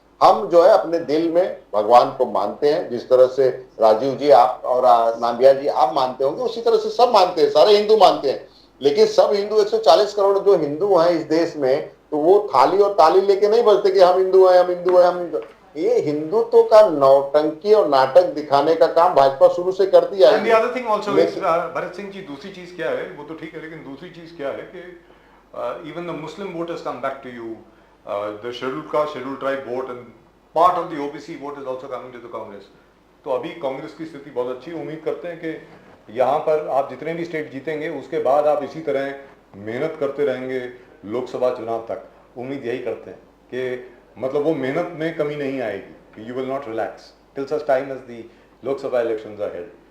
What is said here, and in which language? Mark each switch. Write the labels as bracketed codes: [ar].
[hi] हम जो है अपने दिल में भगवान को मानते हैं, जिस तरह से राजीव जी आप और नामबिहार जी आप मानते होंगे, उसी तरह से सब मानते हैं, सारे हिंदू मानते हैं। लेकिन सब हिंदू 140 करोड़ जो हिंदू हैं इस देश में, तो वो थाली और ताली लेके नहीं बजते कि हम हिंदू हैं, हम हिंदू हैं, हम हिंदू। ये हिंदुत्व का नौटंकी और नाटक दिखाने का काम भाजपा शुरू से करती आई है। [en] And the other thing also is, Bharat Singh ji, [hi] दूसरी चीज क्या है, वो तो ठीक है, लेकिन दूसरी चीज क्या है कि [en] even the Muslim voters come back to you, the scheduled caste, scheduled tribe vote and part of the OBC vote is also coming to the Congress. [hi] तो अभी कांग्रेस की स्थिति बहुत अच्छी, उम्मीद करते हैं कि यहाँ पर आप जितने भी स्टेट जीतेंगे उसके बाद आप इसी तरह मेहनत करते रहेंगे लोकसभा चुनाव तक। उम्मीद यही करते हैं कि मतलब वो मेहनत में कमी नहीं आएगी, [en] You will not relax till such time as the Lok Sabha elections are held.